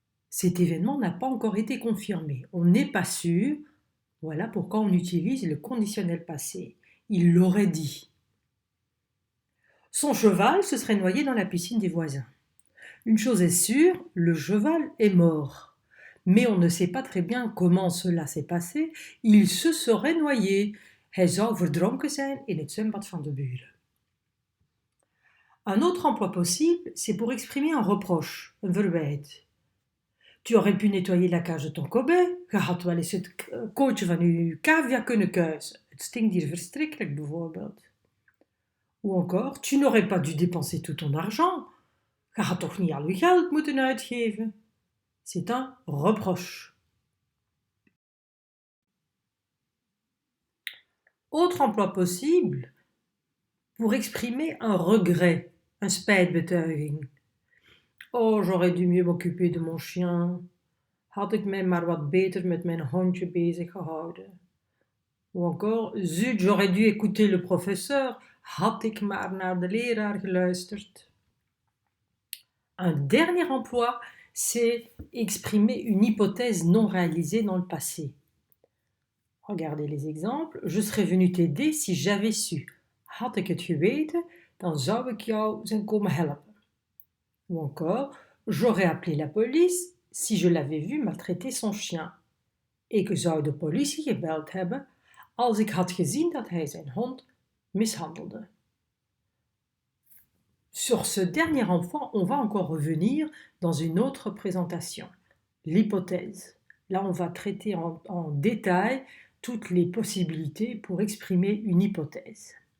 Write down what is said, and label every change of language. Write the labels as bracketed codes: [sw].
[fr] Cet événement n'a pas encore été confirmé, on n'est pas sûr, voilà pourquoi on utilise le conditionnel passé. Il l'aurait dit. Son cheval se serait noyé dans la piscine des voisins. Une chose est sûre, le cheval est mort. Mais on ne sait pas très bien comment cela s'est passé. Il se serait noyé. [nl] Hij zou verdronken zijn in het zwembad van de buren. [fr] Un autre emploi possible, c'est pour exprimer un reproche, [nl] een verwijt. [fr] Tu aurais pu nettoyer la cage de ton Kobe. [nl] Je had wel eens het kootje van uw cavia kunnen kuisen. Het stinkt hier verschrikkelijk bijvoorbeeld. [fr] Ou encore, tu n'aurais pas dû dépenser tout ton argent. [nl] Je had toch niet al je geld moeten uitgeven. [fr] C'est un reproche. Autre emploi possible pour exprimer un regret, un spijtbetuiging. Oh, j'aurais dû mieux m'occuper de mon chien. [nl] Had ik mij maar wat beter met mijn hondje bezig gehouden. [fr] Ou encore, zut, j'aurais dû écouter le professeur. [nl] Had ik maar naar de leraar geluisterd. [fr] Un dernier emploi, c'est exprimer une hypothèse non réalisée dans le passé. Regardez les exemples. Je serais venu t'aider si j'avais su. [nl] Had ik het geweten, dan zou ik jou zijn komen helpen. [fr] Ou encore, j'aurais appelé la police si je l'avais vu maltraiter son chien. [nl] Ik zou de politie gebeld hebben als ik had gezien dat hij zijn hond mishandelde. [fr] Sur ce dernier emploi, on va encore revenir dans une autre présentation, l'hypothèse. Là, on va traiter en détail toutes les possibilités pour exprimer une hypothèse.